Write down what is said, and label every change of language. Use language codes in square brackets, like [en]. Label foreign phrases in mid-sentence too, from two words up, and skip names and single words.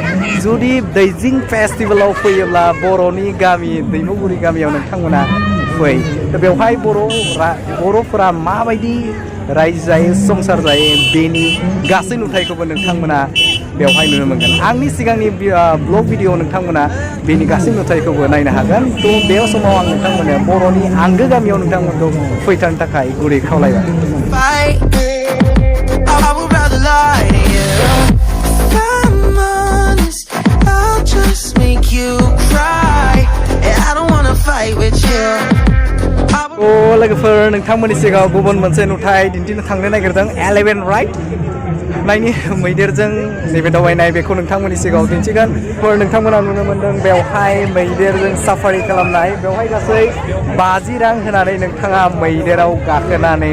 [brx] जुदि दैजिं फेस्टिवलाव फैयोब्ला बर'नि गामि दैमुगुरि गामियाव नोंथांमोना फै बेवहाय बर'फोरा माबायदि रायजो जायो संसार जायो बेनि गासै नुथायखौबो नोंथांमोना बेवहाय नुनो मोनगोन आंनि सिगांनि [en] blog video [brx] नोंथांमोना बेनि गासै नुथायखौबो नायनो हागोन थ' बे समाव आं नोंथांमोननो बर'नि आंगो गामियाव नोंथांमोनखौ फैथारनो थाखाय गुरै खावलायबाय [en] I would rather lie to you. If I'm honest, I'll just make you cry. And I don't wanna fight with you. [brx] लोगोफोर नोंथांमोननि सिगाङाव गुबुन मोनसे नुथाय दिन्थिनो थांनो नागिरदों 11 राइड नायनि मैदेरजों नैबे दावबायनाय बेखौ नोंथांमोननि सिगाङाव दिन्थिगोन नोंथांमोना नुनो मोनदों बेवहाय मैदेरजों साफारि खालामनाय बेवहाय गासै 50 रां होनानै नोंथाङा मैदेराव गाखोनानै